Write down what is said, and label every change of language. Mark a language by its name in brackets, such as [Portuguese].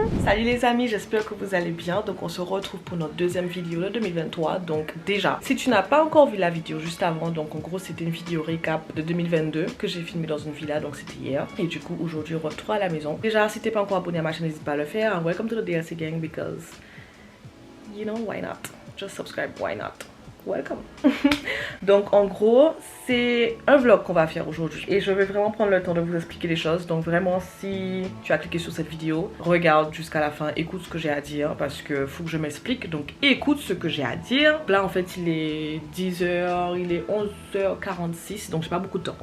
[French] Salut les amis, j'espère que vous allez bien. Donc on se retrouve pour notre deuxième vidéo de 2023. Donc déjà, si tu n'as pas encore vu la vidéo juste avant, donc en gros c'était une vidéo récap de 2022 que j'ai filmée dans une villa, donc c'était hier. Et du coup aujourd'hui retour à la maison. Déjà, si t'es pas encore abonné à ma chaîne, n'hésite pas à le faire. [English] And welcome to the DLC gang because you know why not? Just subscribe, why not? Welcome. [French] Donc en gros c'est un vlog qu'on va faire aujourd'hui et je vais vraiment prendre le temps de vous expliquer les choses. Donc vraiment, si tu as cliqué sur cette vidéo, regarde jusqu'à la fin, écoute ce que j'ai à dire parce que faut que je m'explique. Donc écoute ce que j'ai à dire. Là en fait il est 10h, il est 11h46, donc j'ai pas beaucoup de temps.